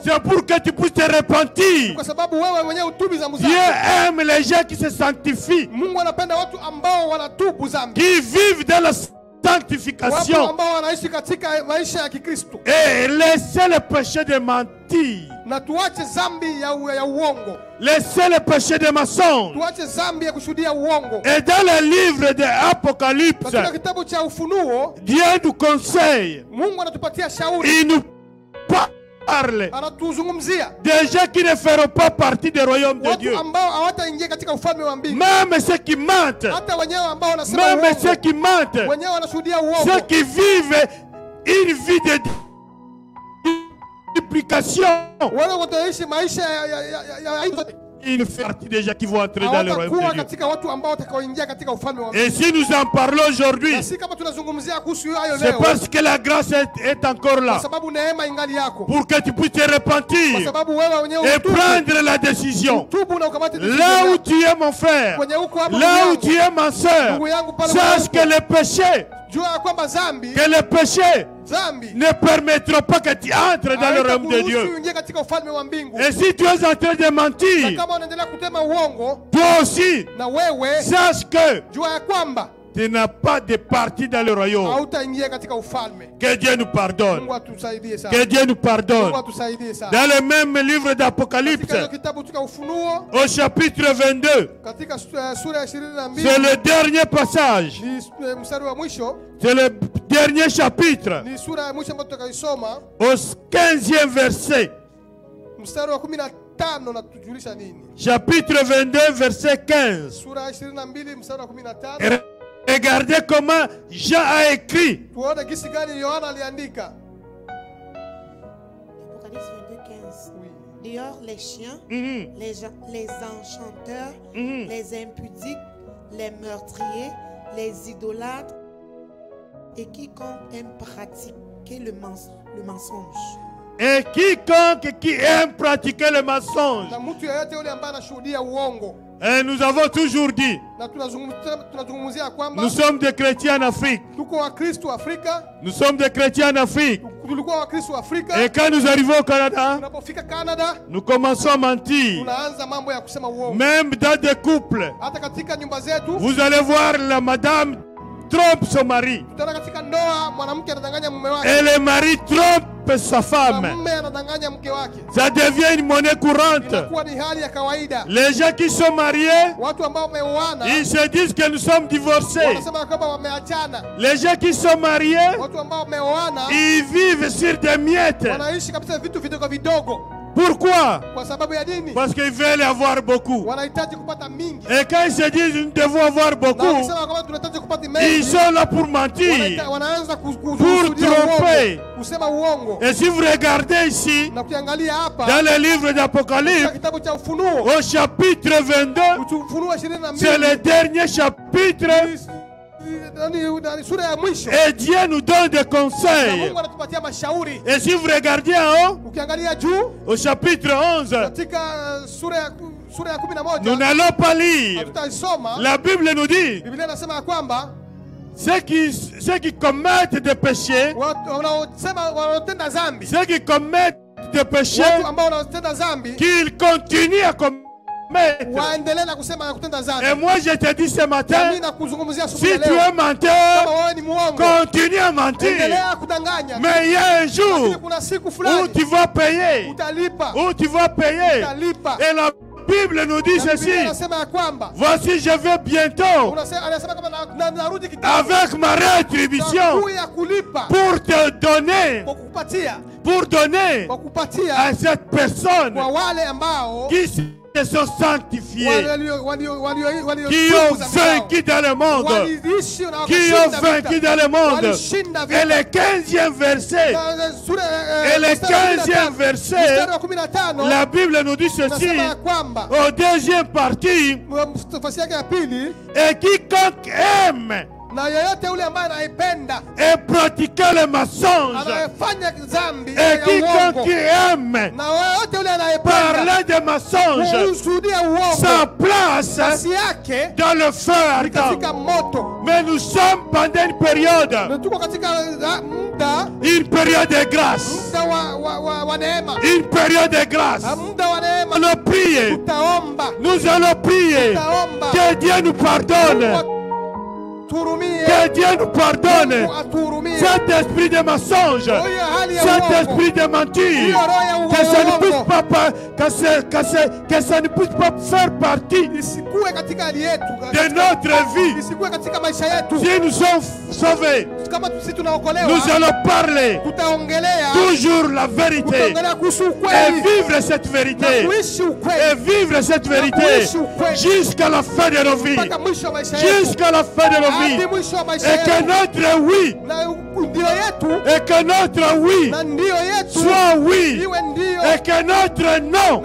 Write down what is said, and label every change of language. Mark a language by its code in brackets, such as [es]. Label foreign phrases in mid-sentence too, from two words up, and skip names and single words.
[fr] c'est pour que tu puisses te repentir. [sw] kwa sababu wewe mwenyewe utubu dhambi [fr] Dieu [sw] zako. [fr] aime les gens qui se sanctifient, [sw] Mungu anapenda watu ambao wanatubu dhambi. [fr] qui vivent dans la [sw] Watu [fr] sanctification [sw] ambao wanaishi katika maisha ya Kikristo. [fr] et laisser le péché de mentir, [sw] Na tuache dhambi ya uongo. [fr] laisser le péché de mensonge. [sw] Tuache dhambi ya kushuhudia uongo. [fr] Et dans le livre de l'Apocalypse, [sw] Katika kitabu cha Ufunuo, [fr] Dieu nous conseille, [sw] Mungu anatupatia shauri. [fr] il nous parle [sw] Anatuzungumzia [fr] des gens qui ne feront pas partie du royaume de Dieu. [sw] watu ambao hawataingia katika ufalme wa mbingu. [fr] Même ceux qui mentent, [sw] Hata wenyewe ambao wanasema [fr] même ceux [sw] uongo. [fr] qui mentent, [sw] Wenyewe wanashuhudia [fr] ceux [sw] uongo. [fr] qui vivent une vie de duplication, [sw] Wale wataishi maisha [fr] ils font partie des gens qui vont entrer dans le royaume [sw] hawatakuwa [fr] de Dieu. [sw] katika watu ambao watakaoingia katika ufalme wa mbingu. [fr] Et si nous en parlons aujourd'hui, [sw] Na si kama tunazungumzia kuhusu hayo [fr] c'est [sw] leo, [fr] parce que la grâce est encore là [sw] kwa sababu neema ingali yako. [fr] pour que tu puisses te [sw] Kwa [fr] repentir [sw] sababu wewe mwenyewe [fr] et [sw] utubu. [fr] prendre la décision. [sw] Tubu na ukamate decision [fr] Là où [sw] yako. [fr] tu es mon frère, [sw] Kwenye huko hapo [fr] là où [sw] ndugu [fr] tu [sw] yangu. [fr] es ma soeur, [sw] Ndugu yangu pale [fr] sache [sw] ulipo. [fr] que le péché, [sw] Jua ya kwamba dhambi dhambi [fr] ne permettront pas que tu entres dans le royaume de [sw] haitakuruhusu [fr] Dieu. [sw] uingie katika ufalme wa mbingu. [fr] Et si tu es en train de [sw] Na [fr] mentir, [sw] kama unaendelea kutema uongo, [fr] toi aussi, [sw] na wewe [fr] sache que [sw] jua ya kwamba [fr] tu n'as pas de partie dans le royaume. [sw] hautaingia katika ufalme. [fr] Que Dieu nous pardonne. [sw] Mungu atusaidie sana. [fr] Que Dieu nous pardonne. [sw] Mungu atusaidie sana. [fr] Dans le même livre d'Apocalypse, [sw] Katika hiyo kitabu cha Ufunuo [fr] au chapitre 22, [sw] katika sura ya 22 [fr] c'est le dernier passage, [sw] ni mstari wa mwisho, [fr] c'est le dernier chapitre, [sw] ni sura ya mwisho ambayo tutakaisoma, [fr] au 15e verset. [sw] mstari wa 15 na tujulisha nini? [fr] Chapitre 22, verset 15. [sw] Sura ya 22 mstari wa 15. [fr] Et regardez comment Jean a écrit. [sw] Tuone gisi gani Yohana aliandika. [fr] Apocalypse 22, 15. Oui. Dehors les chiens, les enchanteurs, les impudiques, les meurtriers, les idolâtres et quiconque aime pratiquer le mensonge. Et quiconque qui aime pratiquer le mensonge. [sw] Na mtu yeyote yule ambaye anashuhudia uongo. [fr] Et nous avons toujours dit, [sw] Na tunazungumzia kwamba [fr] nous sommes des chrétiens en Afrique. [sw] tuko Wakristo Afrika, [fr] Nous sommes des chrétiens en Afrique. [sw] tulikuwa Wakristo Afrika. [fr] Et quand nous arrivons au Canada, [sw] Tunapofika Canada, [fr] nous commençons à mentir. [sw] tunaanza mambo ya kusema uongo. [fr] Même dans des couples, [sw] Hata katika nyumba zetu [fr] vous allez voir la madame trompe son mari. [sw] Tutaona katika ndoa mwanamke anadanganya mume wake. [fr] Et le mari trompe sa femme. [sw] Mume anadanganya mke wake. [fr] Ça devient une monnaie courante. [sw] Inakuwa ni hali ya kawaida. [fr] Les gens qui sont mariés, [sw] Watu ambao wameoana, [fr] ils se disent que nous sommes divorcés. [sw] wanasema kwamba wameachana. [fr] Les gens qui sont mariés, [sw] Watu ambao wameoana, [fr] ils vivent sur des miettes. [sw] wanaishi kabisa vitu vidogo vidogo. [fr] Pourquoi? [sw] Kwa sababu ya nini? [fr] Parce qu'ils veulent avoir beaucoup. [sw] Wanahitaji kupata mingi. [fr] Et quand ils se disent nous devons avoir [sw] Na [fr] beaucoup, [sw] wakisema kwamba tunahitaji kupata [fr] ils [sw] mengi, [fr] sont là pour mentir. [sw] wanaanza [fr] Pour [sw] kusudia [fr] tromper. [sw] uongo, kusema uongo. [fr] Et si vous regardez ici, [sw] Na ukiangalia hapa [fr] dans le livre [sw] katika [fr] d'Apocalypse, [sw] kitabu cha Ufunuo, [fr] au chapitre 22, [sw] Ufunuo 22, [fr] c'est le dernier chapitre, [sw] sura ya mwisho, [fr] et Dieu nous donne des [sw] na [fr] conseils. [sw] Mungu anatupatia mashauri. [fr] Et si vous regardez en haut, [sw] Ukiangalia juu [fr] au chapitre 11, [sw] katika sura ya [fr] nous [sw] 11 [fr] n'allons pas lire. [sw] tutaisoma. [fr] La Bible nous dit, [sw] Biblia inasema ya kwamba [fr] ceux qui commettent des péchés, [sw] wanaotenda dhambi, [fr] ceux qui commettent des péchés, [sw] watu ambao wanaotenda dhambi [fr] qu'ils continuent à commettre. [sw] waendelee na kusema na kutenda [fr] Et [sw] dhambi. [fr] moi je te dis ce matin, [sw] Mimi nakuzungumzia asubuhi [fr] si [sw] ya [fr] tu [sw] leo, [fr] es menteur, [sw] kama wewe ni muongo, [fr] continue à mentir. [sw] endelea kudanganya. [fr] Mais il y a un [sw] Lakini [fr] jour [sw] kuna siku [fr] où [sw] fulani [fr] tu vas payer. [sw] utalipa, [fr] Où tu vas payer. [sw] utalipa. [fr] Et la Bible nous dit [sw] Na Biblia [fr] ceci. [sw] inasema ya kwamba [fr] Voici, je vais bientôt [sw] anasema kama narudi kitambo [fr] avec ma rétribution [sw] ya kulipa [fr] pour te donner, [sw] kwa kukupatia, [fr] pour donner [sw] kwa [fr] à [sw] kupatia [fr] cette personne [sw] kwa wale ambao [fr] qui se sont sanctifiés, qui ont [sw] waliotukuza [fr] vaincu dans le monde, [sw] waliishi na [fr] qui ont [sw] wakashinda [fr] vaincu [sw] vita. [fr] dans le monde. [sw] Walishinda [fr] Et [sw] vita. [fr] le 15e verset, et le 15e verset, [sw] mstari wa 15 [fr] la Bible nous dit ceci, [sw] nasema ya kwamba [fr] au deuxième partie, [sw] nafasi yake ya pili, [fr] et quiconque aime [sw] na yeyote yule ambaye anaipenda [fr] et pratique le mensonge, [sw] anayefanya dhambi [fr] et [sw] ya [fr] quiconque [sw] uongo, [fr] aime [sw] na yeyote yule anayependa [fr] parler de mensonge, [sw] kushuhudia uongo, [fr] sa place [sw] nafasi yake [fr] dans le feu [sw] ni katika [fr] ardent. [sw] moto. [fr] Mais nous sommes pendant une période [sw] Na tuko katika muda [fr] de grâce. [sw] wa neema, [fr] Une période de grâce. [sw] muda wa neema. [fr] Nous allons prier. [sw] Tutaomba, [fr] Nous allons prier. [sw] tutaomba [fr] Que Dieu nous pardonne. [sw] turumie, [fr] Que Dieu nous pardonne. [sw] Mungu atuhurumie. [fr] Cet esprit de mensonge. [sw] Huyo hali ya [fr] Cet [sw] uongo, [fr] esprit de mentir. [sw] hiyo roho ya [fr] Que ça ne [sw] uongo [fr] puisse pas, que ça ne puisse pas faire partie [sw] isikue katika hali yetu, [fr] de notre vie. [sw] isikue katika maisha yetu. [fr] Si nous sommes sauvés, [sw] Kama sisi tunaokolewa, [fr] nous allons parler [sw] tutaongelea [fr] toujours la vérité [sw] tutaongelea kuhusu [fr] et [sw] ukweli [fr] vivre cette [sw] na [fr] vérité [sw] kuishi [fr] et [sw] ukweli [fr] vivre cette vérité jusqu'à la fin de nos vies, [sw] mpaka mwisho wa maisha yetu, [fr] jusqu'à la fin de nos [sw] hadi [fr] vies, [sw] mwisho wa maisha [fr] et que [sw] yetu. [fr] notre oui, [sw] Na ndio yetu, [fr] et que notre oui [sw] na ndio yetu [fr] soit oui, [sw] iwe ndio, [fr] et que notre non